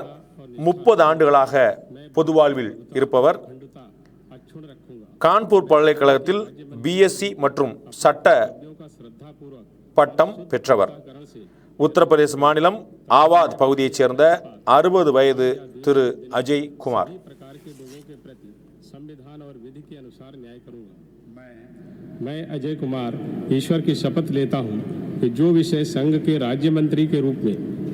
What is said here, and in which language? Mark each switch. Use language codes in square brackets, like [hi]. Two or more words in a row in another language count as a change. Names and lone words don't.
[ta] 30 ஆண்டுகளாக பொதுவாழ்வில் இருப்பவர். கான்பூர் பல்கலைக்கழகத்தில் BSc மற்றும் சட்ட பட்டம் பெற்றவர். உத்தரப்பிரதேச மாநிலம் ஆவாத் பகுதியைச் சேர்ந்த 60 வயது திரு அஜய் குமார். [hi] संविधान और विधि के अनुसार न्याय करूंगा। मैं अजय कुमार ईश्वर की शपथ लेता हूं कि जो विषय संघ के राज्य मंत्री के रूप में